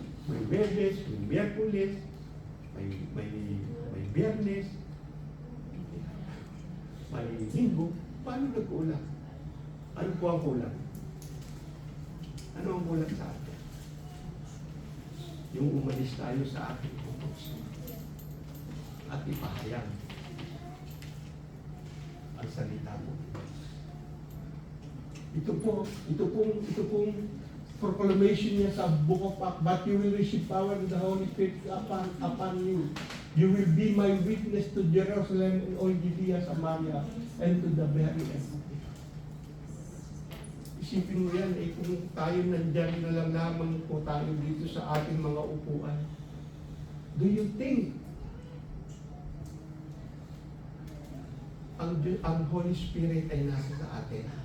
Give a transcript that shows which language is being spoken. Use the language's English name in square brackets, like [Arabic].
[Filipino] May Biyernes, may Miyerkules, may Biyernes, may Linggo. Paano nagkulang? Ano po ang kulang? Ano ang kulang sa atin? Yung umalis tayo sa ating puso at ipahayag ang salita mo. Ito pong proclamation niya sa [English] Book of Acts, but you will receive power of the Holy Spirit upon you. You will be my witness to Jerusalem and all Judea, Samaria, and to the very end. [Filipino] Isipin mo yan, kung tayo nandyan na lang lamang po tayo dito sa ating mga upuan. [English] Do you think [Filipino] ang Holy Spirit ay nasa sa atin?